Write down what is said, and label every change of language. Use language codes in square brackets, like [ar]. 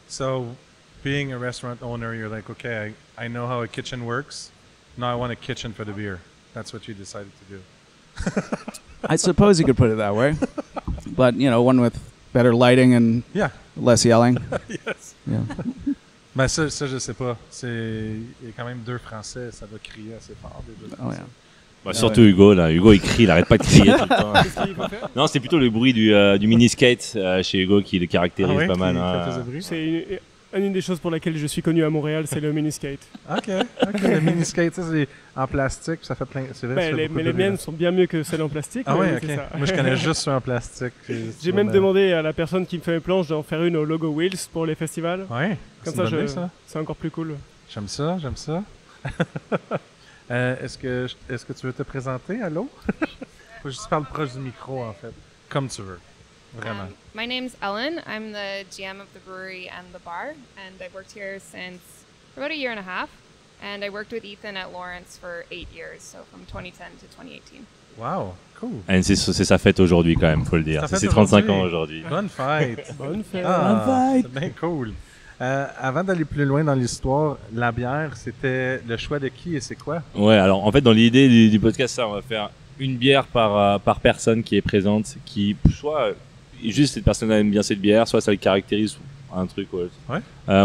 [en] So, being a restaurant owner, you're like, okay, I know how a kitchen works. Now I want a kitchen for the beer. That's what you decided to do. I suppose you could put it that way. But, one with better lighting and less yelling. Yes. Yeah. [fr] Ben ça, je sais pas. Il y a quand même 2 Français, ça doit crier assez fort. [en] Oh, yeah. [fr] Bah, surtout Hugo, là. Hugo, il crie, il arrête pas de crier tout le temps. Non, c'est plôplutôt le bruit du mini-skate chez Hugo qui le caractérise pas mal. C'est une des choses pour laquelle je suis connu à Montréal, c'est le mini-skate. OK. Le mini-skate, ça, c'est en plastique, ça fait plein... C'est vrai, mais les miennes sont bien mieux que celles en plastique. Ah ouais, OK. Moi, je connais juste ceux en plastique. J'ai même demandé à la personne qui me fait mes planches d'en faire une au logo Wheels pour les festivals. Ouais, comme ça, c'est encore plus cool. J'aime ça. Est-ce que tu veux te présenter? Allô? Faut juste parler proche du micro, en fait. Comme tu veux. Vraiment. [en] My name's Ellen. I'm the GM of the brewery and the bar, and I've worked here since about a year and a half. And I worked with Ethan at Lawrence for 8 years, so from 2010 to 2018. Wow, cool. [fr] Et c'est sa fête aujourd'hui quand même, faut le dire. C'est ses 35 ans aujourd'hui. Bonne fête. Bonne fête. C'est bien cool. Avant d'aller plus loin dans l'histoire, la bière, c'était le choix de qui et c'est quoi? Ouais, alors en fait, dans l'idée du podcast, ça, on va faire une bière par personne qui est présente, qui soit juste cette personne aime bien cette bière, soit ça le caractérise un truc. Ouais.